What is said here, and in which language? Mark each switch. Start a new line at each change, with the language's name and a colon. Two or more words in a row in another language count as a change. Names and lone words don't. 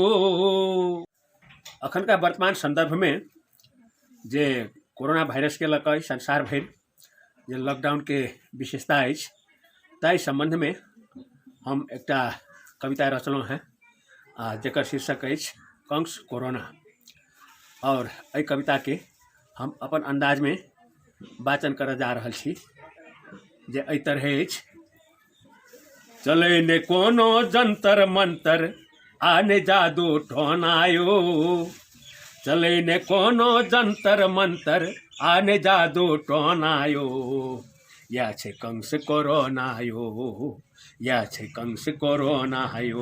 Maithili: अखन का वर्तमान संदर्भ में जे कोरोना वायरस के लक संसार भर जे लॉकडाउन के विशेषता अछि ताहि संबंध में हम एकटा कविता रचलहुँ हैं जकर शीर्षक अछि कंस कोरोना। और एहि कविता के हम अपन अंदाज में वाचन कर जा रहल छी जे एहि तरह अछि। चले ने कोनो जंतर मंतर आने जादू ठोनायो। चले ने कोनो जंतर मंतर आने जादू टोनायो। या छे कंस कोरोनायो। या छे कंस कोरोनायो।